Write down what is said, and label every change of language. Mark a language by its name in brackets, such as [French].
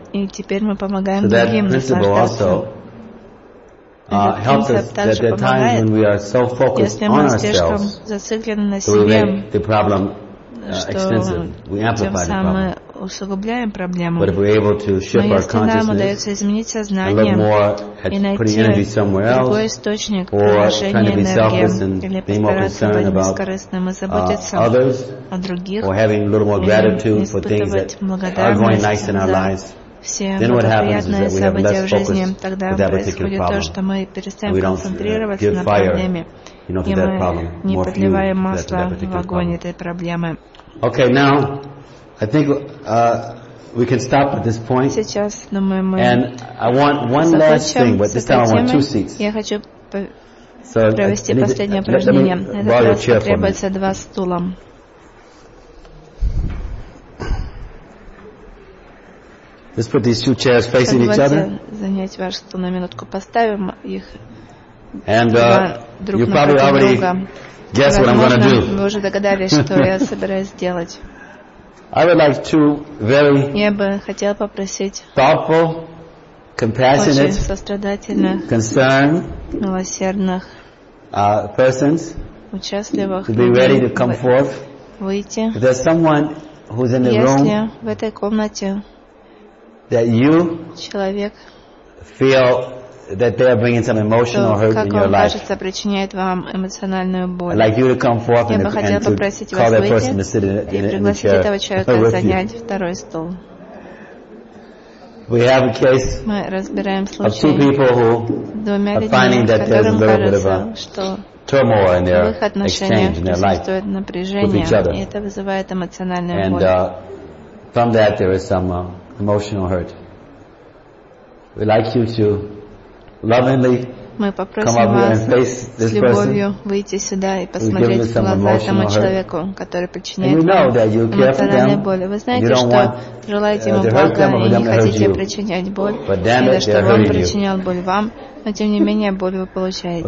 [Russian] И теперь мы помогаем другим наслаждаться. [English] Helps us that there are times when we are so focused on ourselves, we make the problem extensive. We amplify the problem. But if we're able to shift our consciousness and look more at putting energy somewhere else, or trying to be selfless and be more concerned about others, or having a little more gratitude for things that are going nice in our lives. Then what happens is that we have less focus with that particular problem. And we don't give fire, you know, to that problem. More fuel to that particular problem. Okay, now, I think we can stop at this point. And I want one last thing, but this time I want two seats. So let me borrow your chair for me. Let's put these two chairs facing each other. [Russian] Занять ваш стул на минутку, поставим их. [English] And you probably already guess what I'm going to do. [Russian] Вы уже догадались, что я собираюсь сделать. [English] I would like to very. [Russian] Я бы хотел попросить. [English] Thoughtful, compassionate, [Russian] очень сострадательных, [English] concerned, [Russian] милосердных, [English] persons, [Russian] участливых, [English] to be ready to come forth. [Russian] Выйти. [English] If there's someone who's in the room. [Russian] Если в этой комнате. [English] That you [Russian] человек, [English] feel that they are bringing some emotional [Russian] то, [English] hurt in your life. [Russian] Причиняет вам эмоциональную боль. [English] I'd like you to come forth and, to call that person to sit in the chair with you. We have a case of two people who are finding that there's a little bit of a turmoil in their exchange, in their life with each other. And from that there is some emotional hurt. We'd like you to lovingly come up here and face this person. [Russian] Выйти сюда и посмотреть в глаза этому человеку, который причиняет вам эмоциональную боль. Вы знаете, что желаете ему плохо и не хотите причинять боль, или что он причинял боль вам, но тем не менее боль вы получаете.